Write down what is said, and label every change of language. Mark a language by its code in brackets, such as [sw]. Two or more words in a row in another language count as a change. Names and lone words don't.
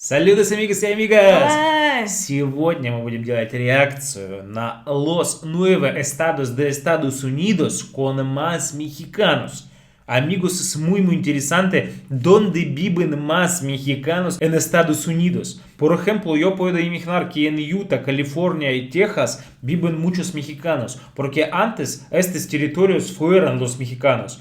[es] Saludos, amigos y amigas! Hola. [ru] Сегодня мы будем делать реакцию на [es] los 9 estados de Estados Unidos con más mexicanos. Amigos, es muy interesante dónde viven más mexicanos en Estados Unidos. Por ejemplo, yo puedo imaginar que en Utah, California y Texas viven muchos mexicanos, porque antes estos territorios fueron los mexicanos.